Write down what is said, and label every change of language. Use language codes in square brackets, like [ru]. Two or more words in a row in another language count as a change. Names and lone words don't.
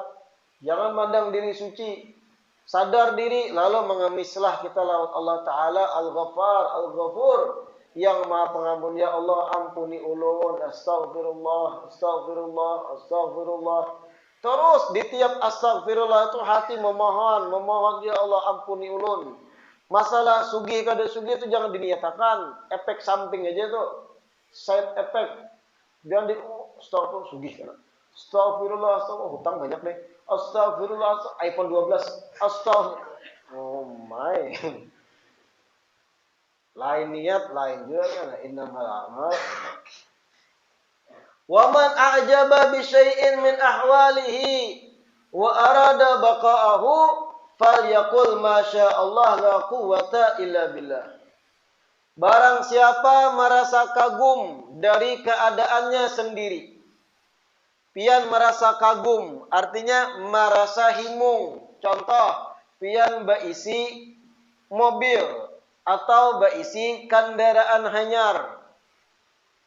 [bjn] Jangan mandang diri suci. Sadar diri, lalu mengemislah kita lawan Allah Ta'ala Al-Ghaffar, Al-Ghafur, yang maha pengampun. [ar] يا الله, [bjn] ampuni ulun, [ar] أستغفر الله، أستغفر الله، أستغفر الله. [id] Terus di tiap astagfirullah itu hati memohon, [ar] يا الله, [bjn] ampuni ulun. Masalah sugih kada sugih itu jangan diniatakan, efek samping aja itu, [en] side effect. [bjn] Jangan astagfirullah sugih kan. [ar] أستغفر الله، أستغفر الله, [bjn] hutang banyak deh. Astagfirullah, iPhone 12. Astagfirullah. [en] Oh my. [bjn] Lain niat, lain juga kan. [ar] إنما الأعمال. ومن أعجب بشيء من أحواله وأراد بقاءه فليقل ما شاء الله لا قوة إلا بالله. [id] Barang siapa merasa kagum dari keadaannya sendiri, pian merasa kagum, artinya merasa himung. [bjn] Contoh, pian baisi mobil atau baisi kendaraan hanyar.